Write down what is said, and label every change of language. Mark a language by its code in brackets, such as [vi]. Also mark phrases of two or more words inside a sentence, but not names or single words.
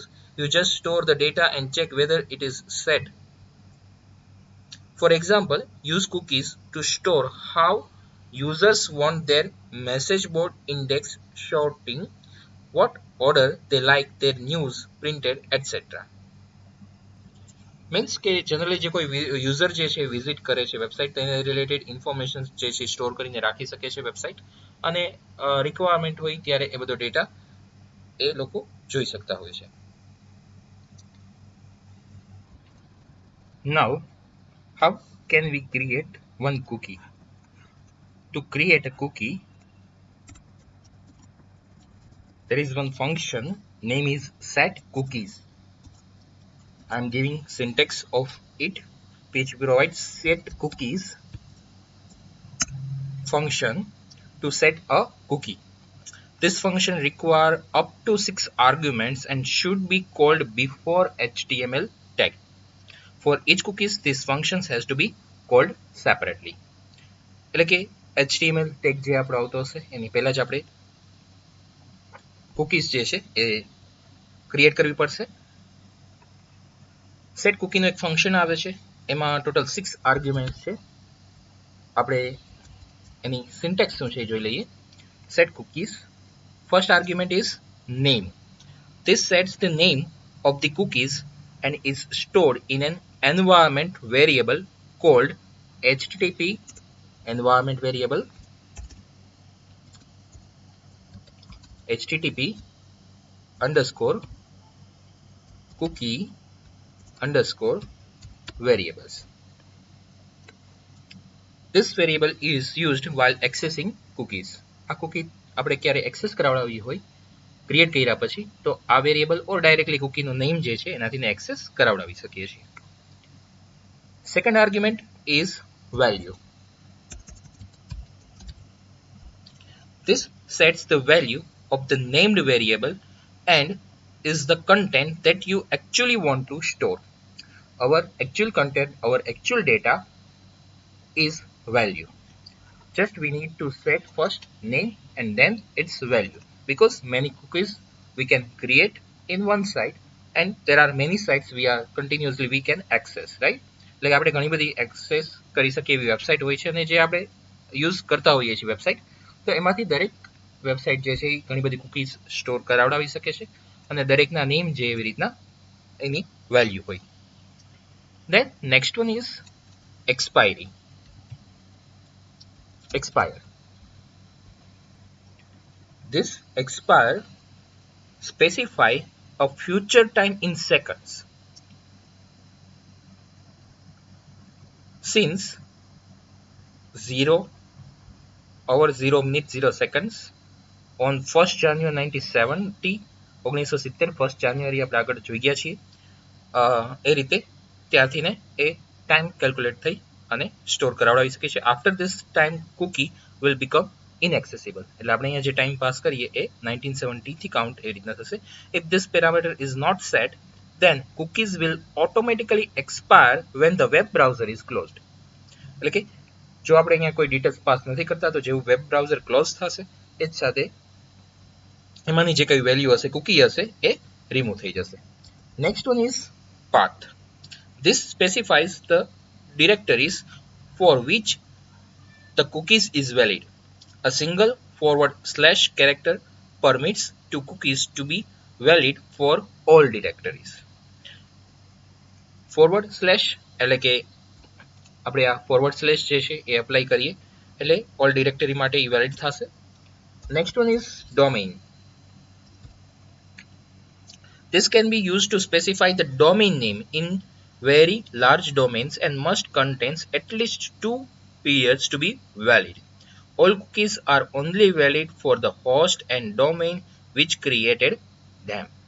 [en] You just store the data and check whether it is set. For example, use cookies to store how users want their message board index sorting, what order they like their news printed, etc. [gu] મીન્સ કે જનરલી જે કોઈ યુઝર જે છે વિઝિટ કરે છે વેબસાઇટ તેને [en] related information [gu] જે છે સ્ટોર કરીને રાખી શકે છે વેબસાઇટ અને રિક્વાયરમેન્ટ હોય ત્યારે એ બધો ડેટા એ લોકો જોઈ શકતા હોય છે. [en] Now, how can we create one cookie? To create a cookie, there is one function name is set cookies. I am giving syntax of it, which provides set cookies function to set a cookie. This function require up to 6 arguments and should be called before HTML tag. For each cookies, this functions has to be called separately. [gu] એટલે કે [en] HTML tag [gu] જે આપણો આવતો હશે એની પહેલા જ આપણે cookies જે છે એ ક્રિએટ કરવી પડશે. સેટ કુકીનો એક ફંક્શન આવે છે, એમાં ટોટલ 6 આર્ગ્યુમેન્ટ્સ છે. આપણે એની સિન્ટેક્સ શું છે એ જોઈ લઈએ. [en] સેટ cookies, first argument is name. This sets the name of the cookies and is stored in an environment variable called http environment variable http underscore cookie underscore variables. This variable is used while accessing cookies. [gu] આ cookie આપણે ક્યારે એક્સેસ કરાવડાવી હોય ક્રિએટ કર્યા પછી તો આ વેરિયેબલ [en] or directly [gu] કુકીનું નેમ જે છે એનાથી એક્સેસ કરાવડાવી શકીએ છીએ. [en] second argument is value. This sets the value of the named variable and is the content that you actually want to store. Our actual content, our actual data is value. Just we need to set first name and then its value, because many cookies we can create in one site and there are many sites we can access, right? [gu] Like આપણે ઘણી બધી એક્સેસ કરી શકીએ એવી વેબસાઇટ હોય છે અને જે આપણે યુઝ કરતા હોઈએ છીએ વેબસાઇટ, તો એમાંથી દરેક વેબસાઇટ જે છે એ ઘણી બધી કુકીઝ સ્ટોર કરાવડાવી શકે છે અને દરેકના નેમ જે એવી રીતના એની વેલ્યુ હોય. [en] Then next one is expiry. Expire. This expire specify a future time in seconds. Since 0 hour 0 minute 0 seconds on 1st January 1970 1st January [gu] આપણે આગળ જોઈ ગયા છીએ, એ રીતે ત્યાંથી ને એ ટાઈમ કેલ્ક્યુલેટ થઈ અને સ્ટોર કરાવડાવી શકે છે. [en] after this time cookie will become inaccessible. [gu] એટલે આપણે અહીંયા જે ટાઈમ પાસ કરીએ એ 1970 થી કાઉન્ટ એ રીતના થશે. [en] If this parameter is not set, then cookies will automatically expire when the web browser is closed. [gu] એટલે કે જો આપણે અહીંયા કોઈ ડિટેલ્સ પાસ નથી કરતા તો જેવું [en] web browser close [gu] થશે એ જ સાથે એમાંની જે કઈ વેલ્યુ હશે કુકી હશે એ રિમૂવ થઈ જશે. [en] next one is path. This specifies the directories for which the cookies is valid. A single forward slash character permits two cookies to be valid for all directories. Forward slash એટલે કે આપણે આ forward slash જે છે એ એપ્લાય કરીએ એટલે all directory માટે એ valid થશે. Next one is domain. This can be used to specify the domain name in very large domains and must contains at least 2 periods to be valid. All cookies are only valid for the host and domain which created them.